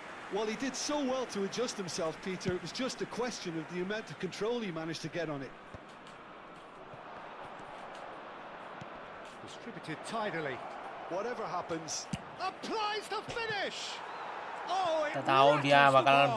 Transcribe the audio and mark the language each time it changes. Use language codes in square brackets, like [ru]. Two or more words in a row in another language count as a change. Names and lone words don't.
[en] Well, he did so well to adjust himself, Peter. It was just a question of the amount of control he managed to get on it. Distributed tidily. Whatever happens, Applies the finish. Oh, it [id] Udah tahu dia [en] rattles the [id] bakal [en] bar.